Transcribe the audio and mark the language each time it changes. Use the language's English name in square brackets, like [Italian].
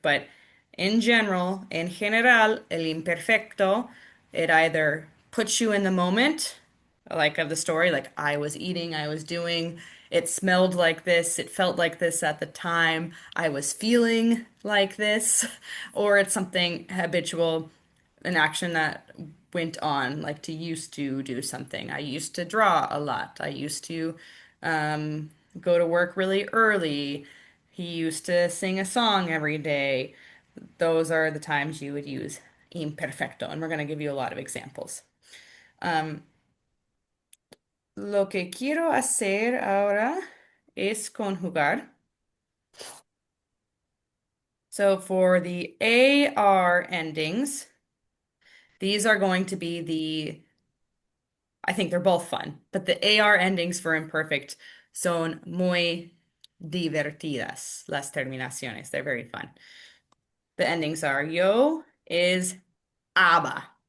[English] But in general, [Spanish] en general, el imperfecto, [English] it either puts you in the moment, like of the story, like I was eating, I was doing, it smelled like this, it felt like this at the time, I was feeling like this, or it's something habitual, an action that went on, like to used to do something. I used to draw a lot. I used to go to work really early. He used to sing a song every day. Those are the times you would use imperfecto, and we're going to give you a lot of examples. [Spanish] Um, lo que quiero hacer ahora es conjugar. [English] So for the AR endings, these are going to be the I think they're both fun, but the AR endings for imperfect [Spanish] son muy divertidas. Las terminaciones, [English] they're very fun. The endings are yo is aber.